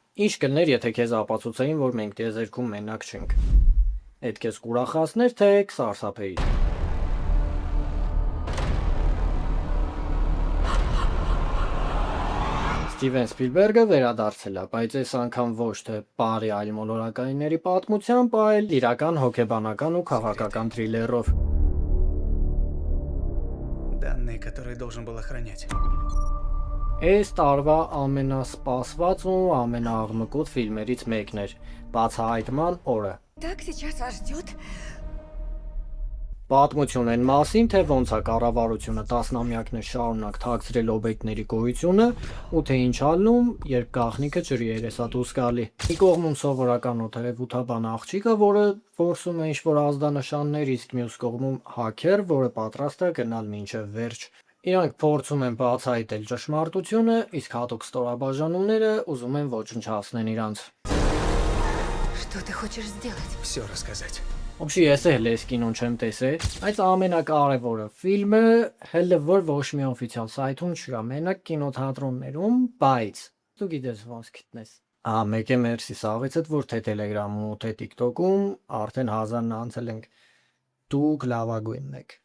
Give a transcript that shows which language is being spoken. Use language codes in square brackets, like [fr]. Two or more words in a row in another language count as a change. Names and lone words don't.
[hy] Ինչ կլներ, եթե քեզ ապացուցեին, որ մենք տիեզերքում մենակ չենք։ Էդ քեզ կուրախացներ, թե կսարսափեիր։ Ստիվեն Սպիլբերգը վերադարձել է, բայց այս անգամ ոչ թե բարի այլ մոլորակայինների պատմությամբ, այլ իրական հոգեբանական ու քաղաքական թրիլերով։ [ru] Данные, которые должен был охранять. [hy] Այս տարվա ամենասպասված ու ամենաաղմկոտ ֆիլմերից մեկն էր՝ Բացահայտման օրը։ [ru] Так сейчас вас ждет. [hy] Պատմություն են մասին, թե ոնց է կառավարությունը տասնամյակներ շարունակ թաքցրել օբյեկտների գոյությունը ու թե ինչ ալնում, երբ գաղտնիքը ջրի երեսա դուրս գալի։ Մի կողմում սովորական օթերևութաբան աղջիկը, որը որսում է ինչ-որ ազդանշաններ, իսկ մյուս կողմում հաքեր, որը պատրաստ է գնալ մինչև վերջ։ Իրանք փորձում են բացահայտել ճշմարտությունը, իսկ հատուկ ստորաբաժանումները ուզում են ոչնչացնել իրանց։ [ru] Что ты хочешь сделать? Все рассказать. [hy] Ոբշի ես էլ այս կինոն չեմ տեսել, այս ամենակարևորը ֆիլմը հələ որ ոչ մի օֆիցիալ սայթում չկա, մենակ կինոթատրոններում, բայց դու գիտես ոնց գտնես։ Մեկ է մերսի սաղիցդ, որ թե Telegram-ում ու թե TikTok-ում արդեն 1000-ն անցել ենք։ Դուք լավագույնն եք։